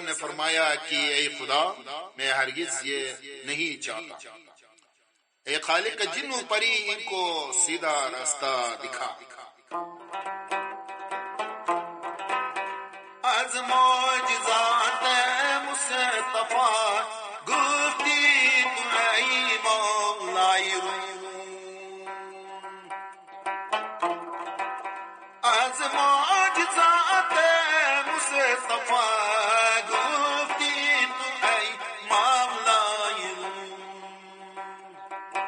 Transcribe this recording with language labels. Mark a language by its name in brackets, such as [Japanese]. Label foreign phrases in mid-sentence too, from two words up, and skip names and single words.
[Urdu] نے فرمایا کہ اے خدا میں ہرگز یہ نہیں چاہتا اے خالق جن و پری ان کو سیدھا راستہ دکھا. [Persian] از معجزات مصطفیٰ گفتی تو ای مولائی روم. از معجزات مصطفیٰ گفتی تو ای مولائی روم.